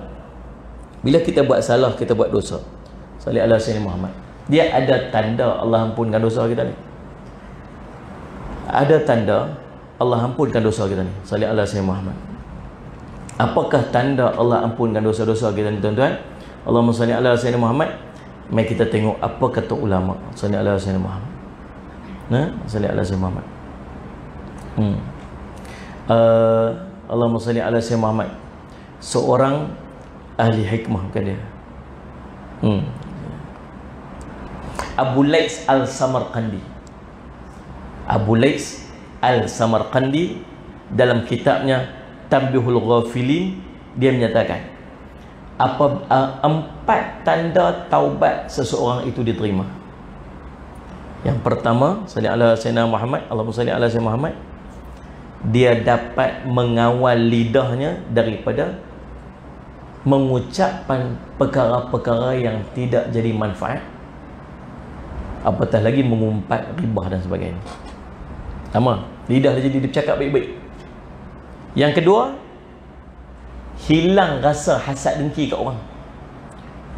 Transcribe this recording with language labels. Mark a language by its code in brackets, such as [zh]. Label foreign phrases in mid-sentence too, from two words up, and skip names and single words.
[ms] Bila kita buat salah, kita buat dosa, [ar] صل على سيدنا محمد, [ms] dia ada tanda Allah ampunkan dosa kita ni. Ada tanda Allah ampunkan dosa kita ni. [ar] صل على سيدنا محمد. [ms] Apakah tanda Allah ampunkan dosa-dosa kita ni, tuan-tuan? [ar] اللهم صل على سيدنا محمد. [ms] Mari kita tengok apa kata ulama. [ar] صل على سيدنا محمد. صل على سيدنا محمد. اللهم صل على سيدنا محمد. [ms] Seorang ahli hikmah, bukan dia. Abu Laits Al-Samarqandi. Abu Laits Al-Samarqandi dalam kitabnya Tanbihul Ghafilin, dia menyatakan 4 tanda taubat seseorang itu diterima. Yang pertama, [ar] صل على سيدنا محمد، اللهم صل على سيدنا محمد, [ms] dia dapat mengawal lidahnya daripada mengucapkan perkara-perkara yang tidak jadi manfaat, apatah lagi mengumpat ribah dan sebagainya. Sama, lidah dia jadi dia bercakap baik-baik. Yang kedua, hilang rasa hasad dengki kat orang.